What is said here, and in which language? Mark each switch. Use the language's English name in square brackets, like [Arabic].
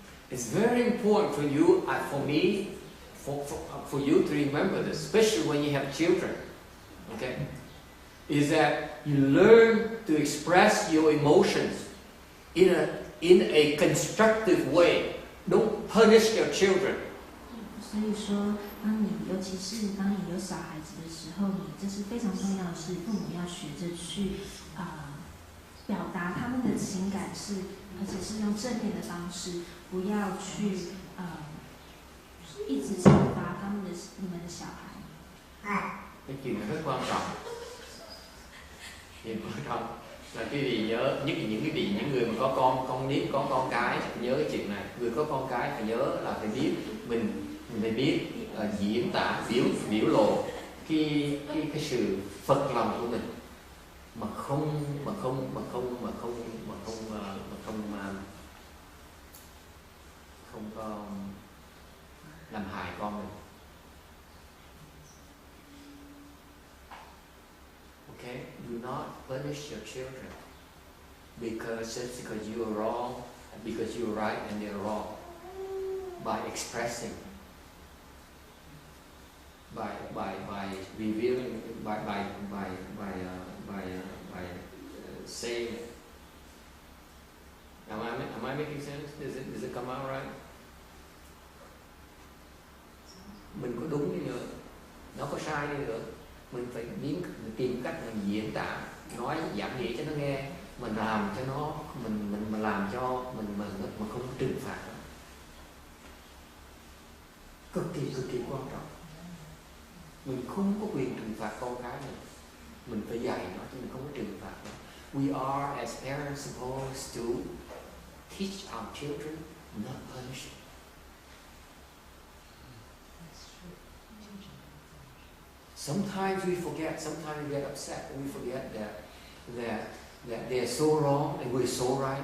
[English] It's very important for you, for me, for you to remember this, especially when you have children. Okay, is that you learn to express your emotions in a constructive way. Don't punish your children. [Chinese] 所以说，尤其是当你有小孩子的时候，这是非常重要的事。父母要学着去表达他们的情感而且是用正面的方式，不要去一直惩罚你们的小孩。 [Vietnamese] Cái chuyện này rất quan trọng. Chuyện quan trọng là quý vị nhớ, nhất là những người mà có con nít, có con cái phải nhớ cái chuyện này. Người có con cái phải nhớ là phải biết mình phải biết diễn tả, biểu lộ cái sự phật lòng của mình mà không có làm hại con mình. [English] Okay, do not punish your children because you are wrong, because you are right and they are wrong. By expressing, by revealing, by saying it. Am I making sense? Does it come out right? [Vietnamese] Mình có đúng đi nữa, nó có sai đi nữa, mình phải tìm cách mình diễn tả, nói giảng nghĩa cho nó nghe, mình làm cho nó, mình làm cho mình mà không trừng phạt nó. Cực kỳ quan trọng. Mình không có quyền trừng phạt con cái mình phải dạy nó chứ mình không có trừng phạt nó. [English] We are as parents supposed to teach our children, not punish them. Sometimes we forget, sometimes we get upset, we forget that they are so wrong and we're so right.